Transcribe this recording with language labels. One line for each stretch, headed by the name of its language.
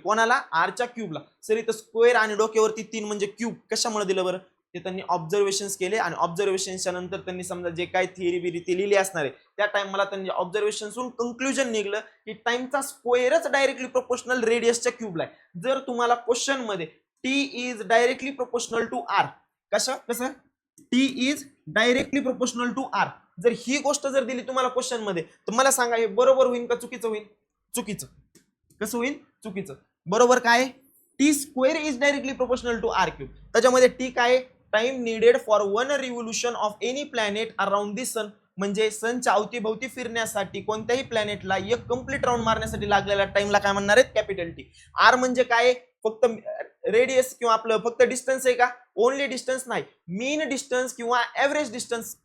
Marathi: कोणाला, आरच्या क्यूबला. सर इथं स्क्वेअर आणि डोक्यावरती 3 म्हणजे क्यूब कशामुळे दिलं बरं, ते त्यांनी ऑब्झर्वेशन केले आणि ऑब्झर्वेशनच्या नंतर त्यांनी समजा जे काही थिअरी बिरी ती लिहिली असणार आहे त्या टाइम मला त्यांनी ऑब्झर्वेशनसून कंक्लुजन निघलं की टाइमचा स्क्वेअरच डायरेक्टली प्रोपोर्शनल रेडियसच्या क्यूबला आहे. जर तुम्हाला क्वेश्चन मध्ये
English: T is directly proportional to R,
Marathi: कसं T is directly proportional to R, जर ही गोष्ट जर दिली तुम्हाला क्वेश्चन मध्ये, तर मला सांगा हे बरोबर होईल का चुकीचं होईल, चुकीचं. कसं होईल, चुकीचं. बरोबर काय,
English: T square is directly proportional to R cube.
Marathi: त्याच्यामध्ये टी काय,
English: time needed for 1 revolution of any planet around the sun,
Marathi: म्हणजे सनच्या अवतीभोवती फिरण्यासाठी कोणत्याही प्लॅनेटला एक कंप्लीट राऊंड मारण्यासाठी लागलेल्या टाइमला काय म्हणणार आहेत, कॅपिटल टी. आर म्हणजे काय, फक्त रेडियस किंवा आपलं फक्त डिस्टन्स आहे का, ओनली डिस्टन्स नाही, मीन डिस्टन्स किंवा ऍव्हरेज डिस्टन्स.